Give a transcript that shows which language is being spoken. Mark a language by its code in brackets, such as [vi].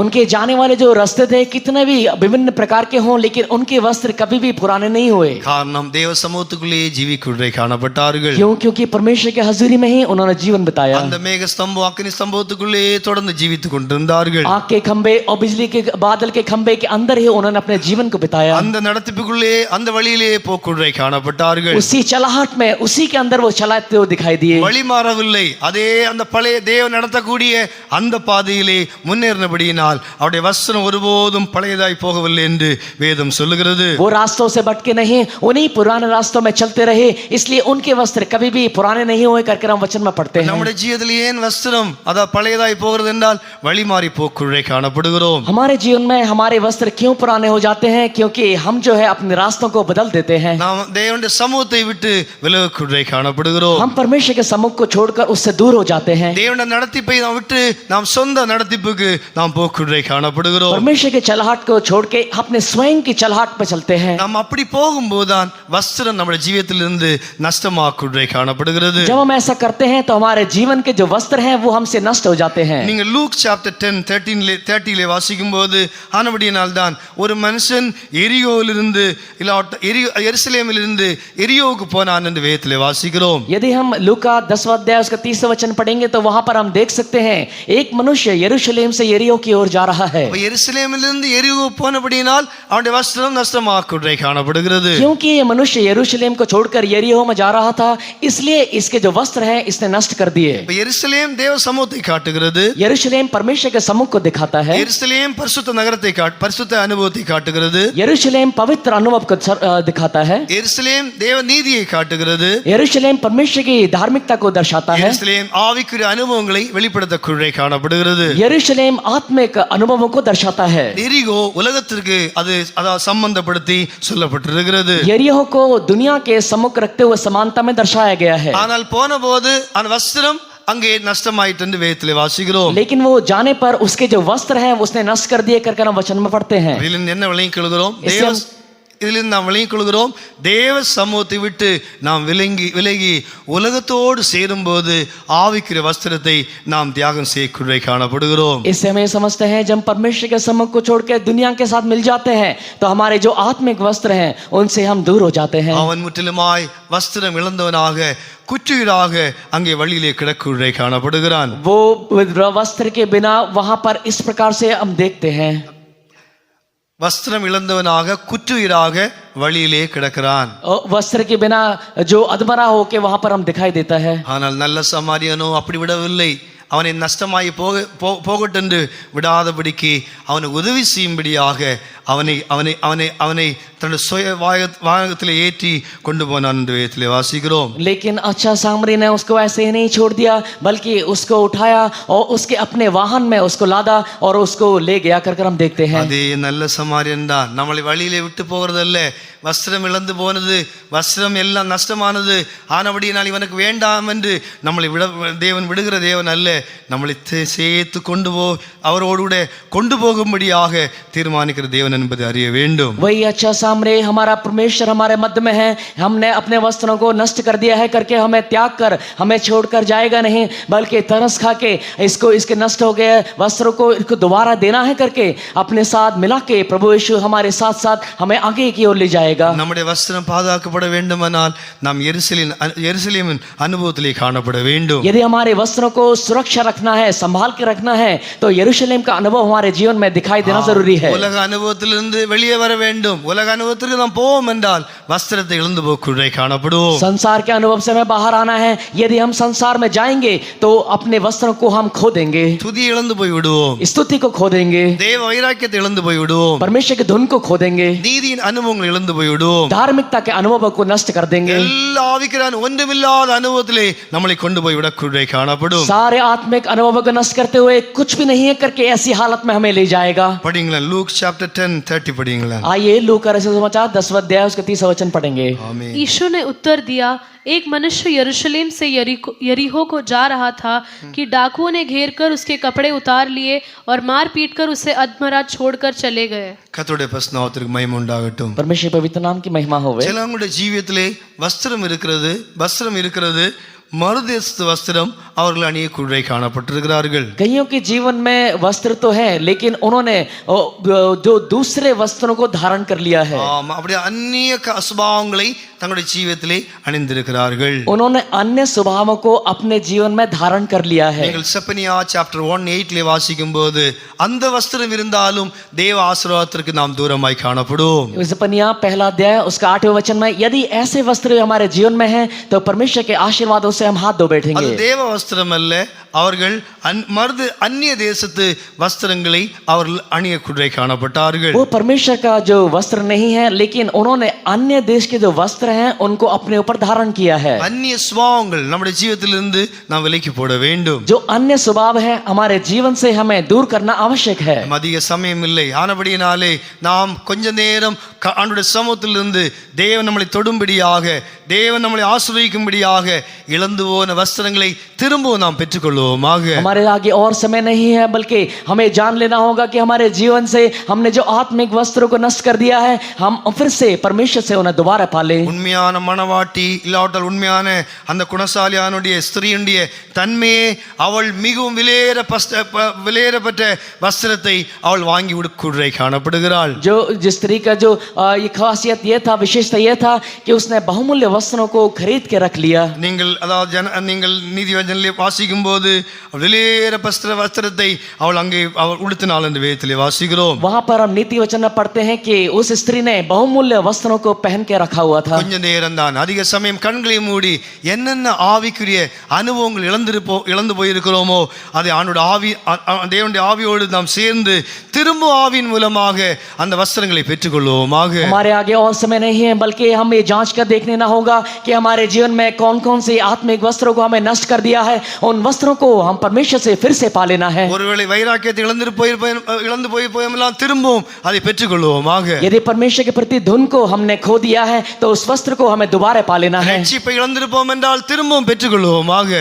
[hi] उनके जाने वाले जो रास्ते थे कितने भी विभिन्न प्रकार के हों लेकिन उनके वस्त्र कभी भी पुराने नहीं हुए. [ta] காரணம் தேவ சமூகத்துக்குள்ளே ஜீவிக்குள்ளே காணப்பட்டார்கள். [hi] क्योंकि परमेश्वर के हजूरी में ही उन्होंने जीवन बिताया. [ta] அந்த மேக ஸ்தம்பம் அக்கினி ஸ்தம்பத்துக்குள்ளே தொடர்ந்து ஜீவித்துக் கொண்டிருந்தார்கள். [hi] आग के खंबे और बिजली के बादल के खंबे के अंदर ही उन्होंने अपने जीवन को बिताया. [ta] அந்த நடத்திப்புக்குள்ளே அந்த வழியிலே போக்குள்ளே காணப்பட்டார்கள். [hi] उसी चलाहट में उसी के अंदर वो चलाते हुए दिखाई दिए. [ta] வழி மாறவில்லை. அதே அந்த பழைய தேவ நடத்தக்கூடிய அந்த பாதையிலே முன்னேறினபடியினால் அவருடைய வஸ்திரம் ஒருபோதும் பழையதாய் போகவில்லை என்று வேதம் சொல்லுகிறது. [hi] वो रास्तों से भटके नहीं, उन्हीं पुराने रास्तों में चलते रहे, इसलिए उनके वस्त्र कभी भी पुराने नहीं हुए करके हम वचन में पढ़ते हैं. [ta] நம்முடைய ஜீவிதத்தில் ஏன் வஸ்திரம் அத பழையதாய் போகிறது என்றால் வழி மாறி போக்குள்ளே காணப்படுகிறோம். [hi] हमारे जीवन में हमारे वस्त्र क्यों पुराने हो जाते हैं? क्योंकि हम जो है अपने रास्तों को बदल देते हैं. [ta] நாம் தேவனுடைய சமூகத்தை விட்டு விலகுக்குள்ளே காணப்படுகிறோம். [hi] हम परमेश्वर के सम्मुख को छोड़कर उससे दूर हो जाते हैं. [ta] தேவனுடைய நடத்திப்பை நாம் விட்டு நாம் சொந்த நடத்திப்புக்கு நாம் போக்குள்ளே காணப்படுகிறோம். [hi] परमेश्वर के चलहाट को छोड़ के अपने स्वयं की चलहाट पर चलते हैं. [ta] நாம் அப்படி போகும்போதுதான் வஸ்திரம் நம்முடைய ஜீவியத்திலிருந்து நஷ்டமாக்குள்ளே காணப்படுகிறது. [hi] जब हम ऐसा करते हैं तो हमारे जीवन के जो वस्त्र हैं वो हमसे नष्ट हो जाते हैं. [ta] நீங்க லூக் சாப்டர் 10:30 வாசிக்கும்போது ஆனபடியினால் தான் ஒரு மனுஷன் எரியோவிலிருந்து எருசலேமிலிருந்து எரியோவுக்கு போனான் என்று வேதத்திலே வாசிக்கிறோம். [hi] यदि हम लूका 10वां अध्याय उसका 30वां वचन पढ़ेंगे तो वहां पर हम देख सकते हैं एक मनुष्य यरूशलेम से यरीहो की ओर जा रहा है. [ta] எருசலேமிலிருந்து எரிகோ போனபடியினால் அவனுடைய வஸ்திரம் நஷ்டமாக்குள்ளே காணப்படுகிறது. [hi] क्योंकि ये मनुष्य यरूशलेम को छोड़कर यरीहो में जा रहा था, इसलिए इसके जो वस्त्र हैं इसने नष्ट कर दिए. [ta] எருசலேம் தேவ சமூகத்தை காட்டுகிறது. [hi] यरूशलेम परमेश्वर के सम्मुख को दिखाता है. [ta] எருசலேம் பரிசுத்த நகரத்தை பரிசுத்த அனுபவத்தை காட்டுகிறது. [hi] यरूशलेम पवित्र अनुभव को दिखाता है. [ta] எருசலேம் தேவ நீதியை காட்டுகிறது. [hi] यरूशलेम परमेश्वर की धार्मिकता को दर्शाता है. [ta] எருசலேம் ஆவிக்குரிய அனுபவங்களை வெளிப்படுத்தக்குள்ளே காணப்படுகிறது. [hi] यरूशलेम आत्मिक अनुभवों को दर्शाता है. [ta] எரிகோ உலகத்திற்கு அது சம்பந்தப்படுத்தி சொல்லப்பட்டிருக்கிறது. [hi] यरीहो को दुनिया के सम्मुख रखते हुए समानता में दर्शाया गया है. [ta] ஆனால் போனபோது அந்த வஸ்திரம் அங்கே நஷ்டமாயிட்டு என்று வேதத்திலே வாசிக்கிறோம். [hi] लेकिन वो जाने पर उसके जो वस्त्र हैं उसने नष्ट कर दिए करके हम वचन में पढ़ते हैं. [ta] இதிலிருந்து என்ன விளங்கிக் கொள்கிறோம்? இதிலிருந்து நாம் விளங்கிக் கொள்கிறோம், தேவ சமூகத்தை விட்டு நாம் விலகி உலகத்தோடு சேரும்போது ஆவிக்குரிய வஸ்திரத்தை நாம் தியாகம் செய்யக்கூடிய காணப்படுகிறோம். [hi] इससे हमें समझते हैं जब परमेश्वर के सम्मुख को छोड़कर दुनिया के साथ मिल जाते हैं तो हमारे जो आत्मिक वस्त्र हैं उनसे हम दूर हो जाते हैं. [ta] அவன் முற்றிலுமாய் வஸ்திரம் இழந்தவனாக குற்றுயிராக அங்கே வழியிலே கிடக்குள்ளே காணப்படுகிறான். [hi] वो वस्त्र के बिना वहां पर इस प्रकार से हम देखते हैं. [ta] வஸ்திரம் இழந்தவனாக குற்றுயிராக வழியிலே கிடக்கிறான். [hi] वस्त्र के बिना जो अधमरा होके वहां पर हम दिखाई देता है. [ta] ஆனால் நல்ல சமாரியனோ அப்படி விடவில்லை. அவனை நஷ்டமாய் போகட்டென்று விடாதபடிக்கு அவனுக்கு உதவி செய்யும்படியாக அவனை அவனை அவனை அவனை தன்னுடைய சுய வாகனத்திலே ஏற்றி கொண்டு போனான் என்று வேதத்திலே வாசிக்கிறோம். [hi] लेकिन अच्छा सामरी ने उसको ऐसे ही नहीं छोड़ दिया, बल्कि उसको उठाया और उसके अपने वाहन में उसको लादा और उसको ले गया कर हम देखते हैं. [ta] அதே நல்ல சமாரியன் தான் நம்மளை வழியிலே விட்டு போகிறதல்ல. வஸ்திரம் இழந்து போனது, வஸ்திரம் எல்லாம் நஷ்டமானது, ஆனபடியினால் இவனுக்கு வேண்டாம் என்று நம்மளை தேவன் விடுகிற தேவன் அல்ல. நம்மளை சேர்த்து அவரோடு கூட கொண்டு போகும்படியாக தீர்மானிக்கிற தேவன் என்பதை அறிய வேண்டும். [hi] वही अच्छा सामरे हमारा परमेश्वर हमारे मध्य में है. हमने अपने वस्त्रों को नष्ट कर दिया है करके हमें त्याग कर हमें छोड़कर जाएगा नहीं, बल्कि तरस खा के इसके नष्ट हो गए वस्त्रों को इसको दोबारा देना है करके अपने साथ मिला के प्रभु यीशु हमारे साथ साथ हमें आगे की ओर ले जाएगा. [ta] நம்முடைய வஸ்திரம் பாதுகாக்கப்பட வேண்டுமானால் நாம் எருசலேமின் அனுபவத்திலே காணப்பட வேண்டும். [hi] यदि हमारे वस्त्रों को सुरक्षा रखना है, संभाल के रखना है, तो यरूशलेम का अनुभव हमारे जीवन में दिखाई देना जरूरी है. [ta] உலக அனுபவத்திலிருந்து வெளியே வர வேண்டும். உலக அனுபவத்திற்கு நாம் போவோம் என்றால் வஸ்திரத்தை இழந்து போக்குள்ளே காணப்படுவோம். [hi] संसार के अनुभव से हमें बाहर आना है. यदि हम संसार में जाएंगे तो अपने वस्त्रों को हम खो देंगे, [ta] துதியை இழந்து போய் விடுவோம், [hi] स्तुति को खो देंगे, [ta] தேவ வைராக்கியத்தை இழந்து போய் விடுவோம், [hi] परमेश्वर की धुन को खो देंगे, [ta] நீதியின் அனுபவங்களை இழந்து போய் விடுவோம், [hi] धार्मिकता के अनुभव को नष्ट कर देंगे. [ta] எல்லா ஆவிக்குரிய ஒன்றுமில்லாத அனுபவத்திலே நம்மளை கொண்டு போய் விடக்குள்ளே காணப்படும். [hi] सारे आत्मिक अनुभवों को नष्ट करते हुए कुछ भी नहीं है करके ऐसी हालत में हमें ले जाएगा. [ta] படிங்களா லூக் சாப்டर 10:30 படிங்களா. [hi] आइए लूका का रचित समाचार 10वां अध्याय उसका 30वां वचन पढ़ेंगे. आमीन. यीशु ने उत्तर दिया, एक मनुष्य यरूशलेम से यरीहो को जा रहा था कि डाकुओं ने घेर कर उसके कपड़े उतार लिए और मार पीट कर उसे अधमरा छोड़कर चले गए. [ta] கர்த்தருடைய பரிசுத்தத்திற்கு மகிமை உண்டாகட்டும். [hi] परमेश्वर पवित्र नाम की महिमा होवे. [ta] சிலவங்களுடைய ஜீவியத்திலே வஸ்திரம் இருக்கிறது, மறுதேசத்து வஸ்திரம் அவர்கள் அணியக்குள்ளே காணப்பட்டிருக்கிறார்கள். [hi] कईयों के जीवन में वस्त्र तो है लेकिन उन्होंने जो दूसरे वस्त्रों को धारण कर लिया है. [ta] அப்படியே அந்நிய சுபாவங்களை தங்களுடைய ஜீவியத்திலே அணிந்திருக்கிறார்கள். [hi] उन्होंने अन्य स्वभावों को अपने जीवन में धारण कर लिया है. [ta] நீங்கள் செப்பனியா சாப்டர் 1:8 வாசிக்கும்போது அந்த வஸ்திரம் இருந்தாலும் தேவ ஆசீர்வாதத்திற்கு நாம் தூரமாய் காணப்படுவோம். [hi] सेपनिया पहला अध्याय उसका 8वें वचन में यदि ऐसे वस्त्र हमारे जीवन में हैं तो परमेश्वर के आशीर्वादों से हम हाथ धो बैठेंगे. [ta] அது தேவ வஸ்திரம் அல்ல, அவர்கள் அந்நிய தேசத்து வஸ்திரங்களை அவர்கள் அணியக்குள்ளே காணப்பட்டார்கள். [hi] वो परमेश्वर का जो वस्त्र नहीं है लेकिन उन्होंने अन्य देश के जो वस्त्र हैं उनको अपने ऊपर धारण किया है. [ta] அந்நிய சுபாவங்கள் நம்முடைய ஜீவிதத்திலிருந்து நாம் விலக்கி போட வேண்டும். [hi] जो अन्य स्वभाव है हमारे जीवन से हमें दूर करना आवश्यक है. [ta] அதிக சமயம் இல்லை, ஆனபடியினாலே நாம் கொஞ்ச நேரம் ஆண்டவருடைய சமூகத்திலிருந்து தேவன் நம்மளை தொடும்படியாக, தேவன் நம்மளை ஆசீர்வதிக்கும்படியாக இழந்து போன வஸ்திரங்களை திரும்பவும் நாம் பெற்றுக்கொள்வோமாக. [hi] हमारे आगे और समय नहीं है, बल्कि हमें जान लेना होगा कि हमारे जीवन से हमने जो आत्मिक वस्त्रों को नष्ट कर दिया है हम फिर से परमेश्वर से उन्हें दोबारा पाले. [ta] உண்மையான மணவாட்டி இல்லாவிட்டால் உண்மையான அந்த குணசாலியானுடைய ஸ்திரீயுடைய தன்மையே அவள் மிகவும் விலையேறப்பட்ட வஸ்திரத்தை அவள் வாங்கி உடுக்குள்ளே காணப்படுகிறாள். [hi] जो जिस स्त्री का जो ये खासियत ये था, विशेषता ये था कि उसने बहुमूल्य वस्त्रों को खरीद के रख लिया. [ta] நீங்கள் நீதிவசனத்திலே வாசிக்கும் போது விலையேறப்பட்ட வஸ்திரத்தை அவள் அங்கே உடுத்தினாள் என்று வேதத்திலே வாசிக்கிறோம். [hi] वहां पर हम नीति वचन में पढ़ते हैं कि उस स्त्री ने बहुमूल्य वस्त्रों को पहन के रखा हुआ था. [ta] கொஞ்ச நேரம் தான், அதிக சமயம் கண்களை மூடி என்னென்ன ஆவிக்குரிய அனுபவங்கள் இழந்து போயிருக்கிறோமோ அதை தேவனுடைய ஆவியோடு நாம் சேர்ந்து திரும்ப ஆவியின் மூலமாக அந்த வஸ்திரங்களை பெற்றுக்கொள்வோமாக. [hi] हमारे आगे और समय नहीं है, बल्कि हम ये जांच कर देखने ना होगा कि हमारे जीवन में कौन कौन से आत्मिक वस्त्रों को हमें नष्ट कर दिया है. उन वस्त्रों को हम परमेश्वर से फिर से पा लेना है। [ta] ஒருவேளை வைராக்கியத்தை இழந்து போயெல்லாம் திரும்பவும் அதை பெற்றுக்கொள்வோமாக. [hi] यदि परमेश्वर के प्रति धुन को हमने खो दिया है तो उस वस्त्र को हमें दोबारा पा लेना है। [ta] ரட்சிப்பை இழந்திருப்போம் என்றால் திரும்பவும் பெற்றுக்கொள்வோமாக.